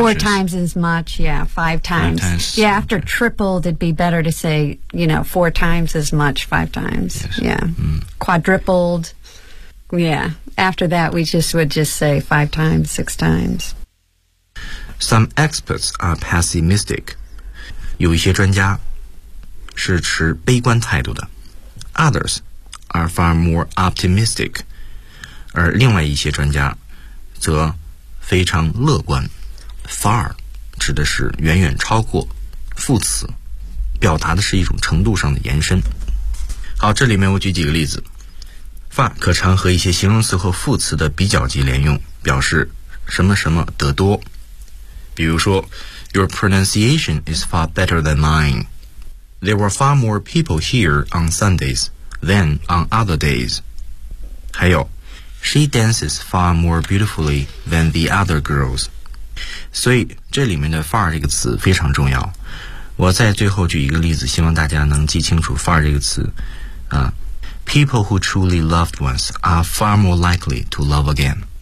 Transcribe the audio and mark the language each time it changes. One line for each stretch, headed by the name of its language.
English: Four times as much, yeah. Five times. Five times. Yeah, after tripled, it'd be better to say, you know, four times as much, five times. Yes. Yeah. Mm. Quadrupled. Yeah. After that, we just would just say five times, six times. Some experts are pessimistic.
Chinese: 有一些专家是持悲观态度的。
English: Others are far more optimistic.
Chinese: 而另外一些专家则非常乐观。 far 指的是远远超过，副词表达的是一种程度上的延伸。好，这里面我举几个例子。far 可常和一些形容词和副词的比较级连用，表示什么什么得多。比如说，
English: Your pronunciation is far better than mine. There were far more people here on Sundays than on other days.
Chinese: 还有
English: She dances far more beautifully than the other girls.
Chinese: 所以这里面的 far 这个词非常重要。我在最后举一个例子，希望大家能记清楚 far 这个词。
English: People who truly loved once are far more likely to love again.